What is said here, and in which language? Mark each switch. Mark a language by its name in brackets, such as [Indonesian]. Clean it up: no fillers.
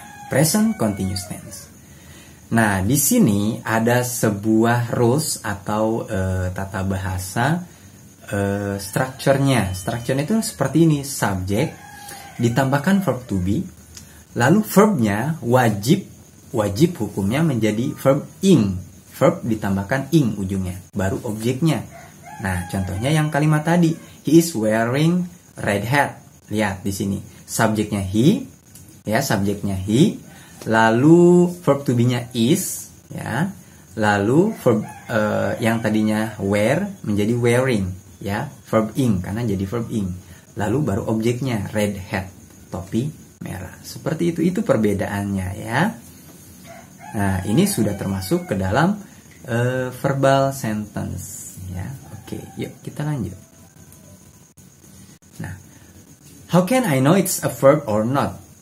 [English] Present continuous tense. [Indonesian] Nah, di sini ada sebuah rules atau tata bahasa structure-nya. Structure-nya itu seperti ini. Subject ditambahkan verb to be. Lalu verb-nya wajib hukumnya menjadi verb ing. Verb ditambahkan ing ujungnya, baru objeknya. Nah, contohnya yang kalimat tadi, [English] he is wearing red hat. [Indonesian] Lihat di sini, subjeknya he, ya, subjeknya he. Lalu verb to be-nya is, ya. Lalu verb yang tadinya wear menjadi wearing, ya, verb ing karena jadi verb ing. Lalu baru objeknya red hat, topi merah. Seperti itu perbedaannya, ya. Nah, ini sudah termasuk ke dalam verbal sentence, ya. Oke, yuk kita lanjut. [English] Nah, how can I know it's a verb or not?